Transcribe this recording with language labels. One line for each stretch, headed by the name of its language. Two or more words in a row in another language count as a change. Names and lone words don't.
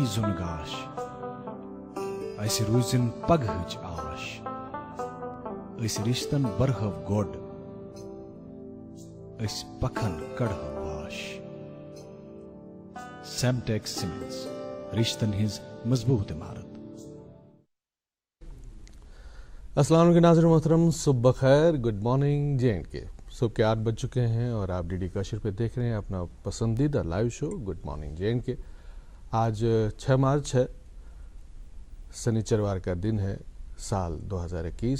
Kashmiri: زُن گاش اسہِ روٗزِن پگہٕچ آش، أسۍ رِشتن برہو گۄڈ أسۍ پکھن کڑہو واش۔ سیمٹیکس سیمنٹس رشتن ہز مضبوط عمارت۔
Arabic: السلام علیکم
Urdu: ناظرین محترم، صبح بخیر،
English: Good morning
Urdu: J&K۔ صبح کے 8 بج چکے ہیں اور آپ DD کاشر پہ دیکھ رہے ہیں اپنا پسندیدہ
English: live show Good morning
Urdu: J&K۔ آج 6 مارچ ہے، سنیچروار کا دن ہے، سال 2021۔